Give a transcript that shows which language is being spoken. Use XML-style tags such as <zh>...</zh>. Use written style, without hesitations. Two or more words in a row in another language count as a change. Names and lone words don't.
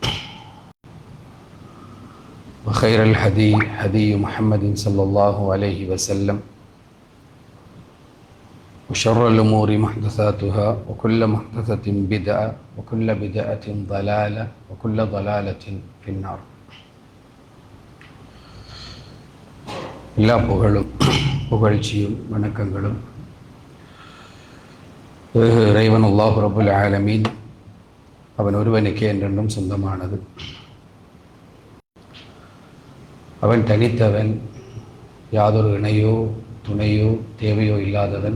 <ar>وخير الهدي هدي محمد صلى الله عليه وسلم وشر الأمور محدثاتها وكل محدثة بدعة وكل بدعة ضلالة وكل ضلالة في النار.</ar> <ta>எல்லா புகழ்ச்சியும் வணக்கங்களும் இறைவன்</ta> <ar>الله رب العالمين</ar> <ta>அவன் ஒருவனுக்கே என்றென்றும் சொந்தமானது. அவன் தனித்தவன், யாதொரு இணையோ துணையோ தேவையோ இல்லாதவன்.</ta>